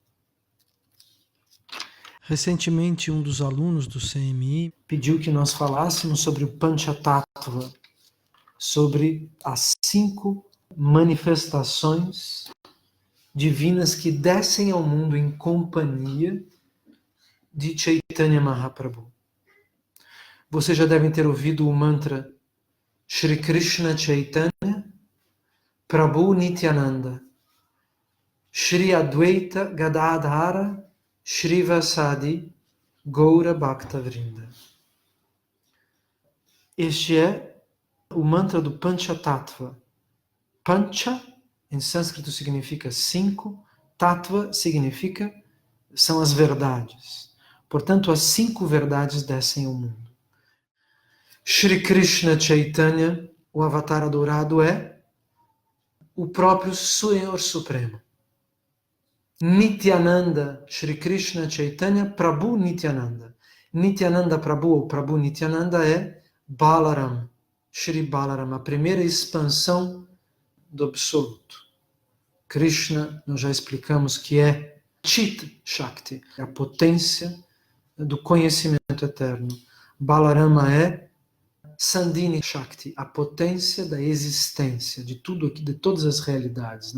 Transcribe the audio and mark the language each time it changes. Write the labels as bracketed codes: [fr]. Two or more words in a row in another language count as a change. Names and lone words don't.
[pt] Recentemente, um dos alunos do CMI pediu que nós falássemos sobre o Panchatattva, sobre as 5 manifestações divinas que descem ao mundo em companhia de Chaitanya Mahaprabhu. Vocês já devem ter ouvido o mantra Shri Krishna Chaitanya Prabhu Nityananda Shri Advaita Gadadhara Shrivasadi Gaura Bhakta Vrinda. Este é o mantra do Panchatattva. Pancha, em sânscrito, significa 5. Tattva significa, são as verdades. Portanto, as 5 verdades descem ao mundo. Shri Krishna Chaitanya, o avatar dourado, é o próprio Senhor Supremo. Nityananda, Shri Krishna Chaitanya, Prabhu Nityananda. Nityananda Prabhu, ou Prabhu Nityananda, é Balaram, Shri Balaram, a primeira expansão do Absoluto. Krishna, nós já explicamos que é Chit Shakti, a potência do conhecimento eterno. Balarama é Sandhini Shakti, a potência da existência, de tudo aqui, de todas as realidades.